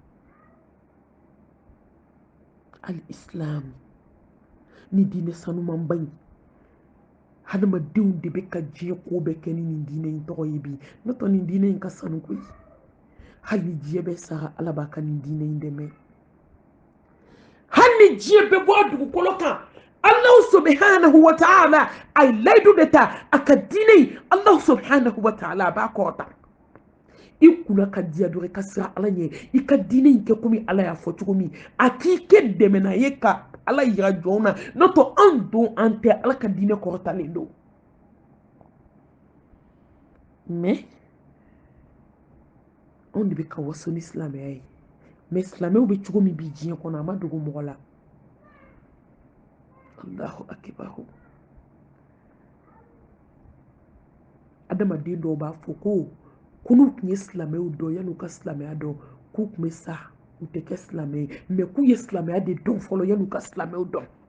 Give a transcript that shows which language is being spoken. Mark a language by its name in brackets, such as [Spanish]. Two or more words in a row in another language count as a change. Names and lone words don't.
[Bambara] al-islam ni diinɛ sanumanba in hadamadenw de bɛ ka diɲɛ ko bɛɛ kɛ ni nin diinɛ in tɔgɔ ye bi n'o tɛ nin diinɛ in ka sanu koyi hali ni diɲɛ bɛ sara ala b'a ka nin diinɛ in dɛmɛ hali ni diɲɛ bɛ bɔ a dugukolo kan [Arabic] الله سبحانه وتعالى [Bambara] a ye layidu de ta a ka diinɛ in [Arabic] الله سبحانه وتعالى [Bambara] a b'a kɔrɔta i kunna ka diya dɔrɔn i ka siran ala ɲɛ i ka diinɛ in kɛ komi ala y'a fɔ cogo min a k'i kɛ dɛmɛna ye ka ala yira jɔn na n'o tɛ an don an tɛ ala ka diinɛ kɔrɔtalen don mais anw de bɛ ka waso ni silamɛya ye mais silamɛw bɛ cogo min bi diɲɛ kɔnɔ a ma dogo mɔgɔ la [Arabic] الله أكبر [Bambara] adamaden dɔw b'a fɔ ko n'u tun ye silamɛw dɔn yan'u ka silamɛya dɔn k'u tun bɛ sa u tɛ kɛ silamɛ ye mais k'u ye silamɛya de dɔn fɔlɔ yan'u ka silamɛw dɔn